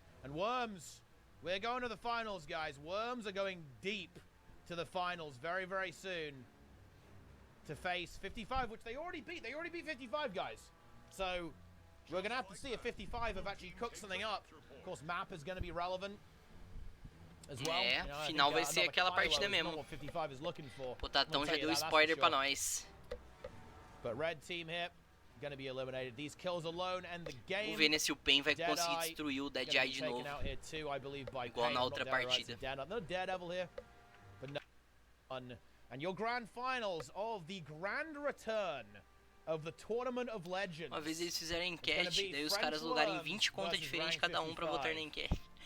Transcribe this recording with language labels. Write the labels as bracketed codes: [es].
[en] And Worms, we're going to the finals, guys. Worms are going deep to the finals very, very soon. To face 55, which they already beat. They already beat 55, guys. So we're going to have to see if 55 have actually cooked something up. Of course, map is going to be relevant as well. [pt] É, final vai ser aquela partida mesmo. O Tatão já deu spoiler pra nós. [en] But red team here going to be eliminated. These kills alone and the game. [pt] Vamos ver, né, se o Pen vai conseguir destruir o Dead Eye de novo. Igual na outra partida. [en] No Daredevil here. But no. And your grand finals of the grand return of the Tournament of Legends. [pt] Uma vez eles fizeram enquete, daí os caras logarem 20 contas diferentes cada um pra votar na enquete.